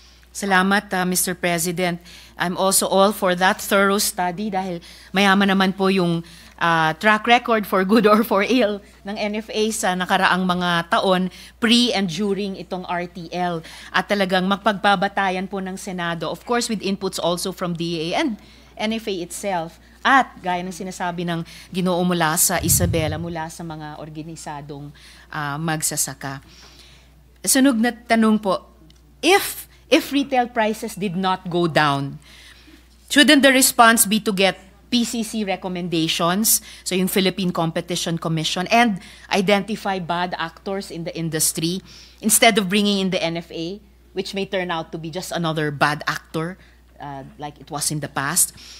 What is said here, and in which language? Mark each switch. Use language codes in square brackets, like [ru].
[en] Salamat, Mr. President. I'm also all for that thorough study [tl] dahil mayaman naman po yung [en] track record for good or for ill ng NFA [tl] sa nakaraang mga taon [en] pre and during itong RTL. [tl] At talagang magpagbabatayan po ng Senado, [en] of course with inputs also from DA and NFA itself. [tl] At gaya ng sinasabi ng Ginoo mula sa Isabela, mula sa mga organisadong magsasaka. Sunog na tanong po, [en] if retail prices did not go down, shouldn't the response be to get PCC recommendations, so yung Philippine Competition Commission, and identify bad actors in the industry instead of bringing in the NFA, which may turn out to be just another bad actor like it was in the past?